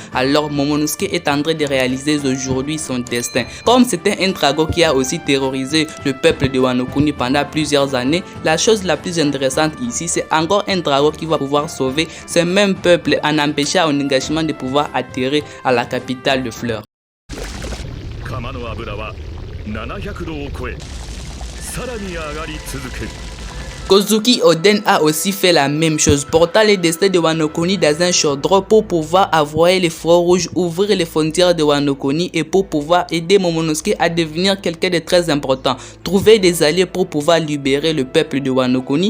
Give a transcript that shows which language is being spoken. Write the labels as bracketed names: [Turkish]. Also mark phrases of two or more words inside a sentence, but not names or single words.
[French] Alors Momonosuke est en train de réaliser aujourd'hui son destin. Comme c'était un dragon qui a aussi terrorisé le peuple de Wano Kuni pendant plusieurs années, la chose la plus intéressante ici, c'est encore un dragon qui va pouvoir sauver ce même peuple en empêchant Onigashima de pouvoir atterrir à la capitale de fleurs. [Japanese] 釜の油は700度を超えさらに上がり続ける [French] Kozuki Oden a aussi fait la même chose, portant les destins de Wano Kuni dans un chaudron pour pouvoir envoyer les feux rouges, ouvrir les frontières de Wano Kuni et pour pouvoir aider Momonosuke à devenir quelqu'un de très important, trouver des alliés pour pouvoir libérer le peuple de Wano Kuni.